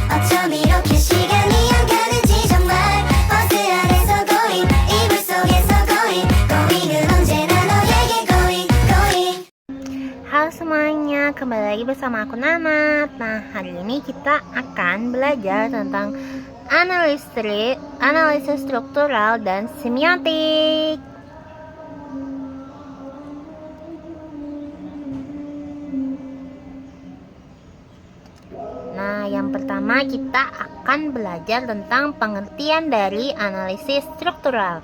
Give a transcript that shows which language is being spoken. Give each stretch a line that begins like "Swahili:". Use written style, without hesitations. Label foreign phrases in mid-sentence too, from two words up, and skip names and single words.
Korean: 이렇게 시간이 안 가는지 정말 버스 안에서 고잉 이불 속에서 고잉은 언제나 너에게 고잉.
Indonesian: Halo semuanya, kembali lagi bersama aku Nana. Nah, hari ini kita akan belajar tentang analisis struktural dan semiotik. Nah, yang pertama kita akan belajar tentang pengertian dari analisis struktural.